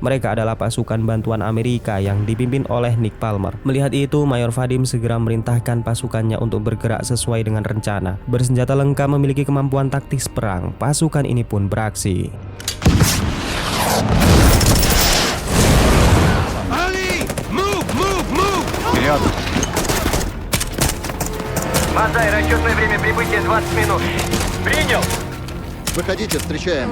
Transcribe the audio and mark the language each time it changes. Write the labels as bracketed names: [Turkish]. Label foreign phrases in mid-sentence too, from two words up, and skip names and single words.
[Indonesian] Mereka adalah pasukan bantuan Amerika yang dipimpin oleh Nick Palmer. Melihat itu, Mayor Vadim segera merintahkan pasukannya untuk bergerak sesuai dengan rencana. Bersenjata lengkap memiliki kemampuan taktis perang, pasukan ini pun beraksi. Ali! [English] Move! Move! Move! [Russian] Вперед! Мазай, расчетное время прибытия 20 минут. Принял! Выходите, встречаем.